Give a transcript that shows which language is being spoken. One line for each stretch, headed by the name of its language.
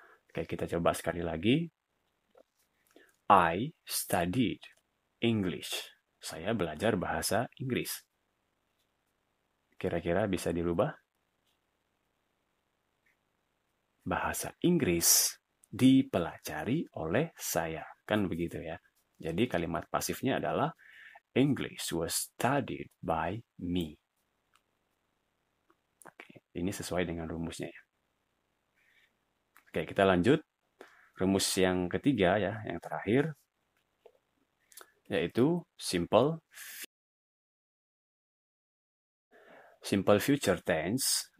Indonesian: Oke, kita coba sekali lagi.
English: I studied English.
Indonesian: Saya belajar bahasa Inggris. Kira-kira bisa dirubah? Bahasa Inggris dipelajari oleh saya. Kan begitu ya. Jadi kalimat pasifnya adalah
English: English was studied by me.
Indonesian: Oke, ini sesuai dengan rumusnya ya. Oke, kita lanjut. Rumus yang ketiga ya, yang terakhir. Yaitu simple future tense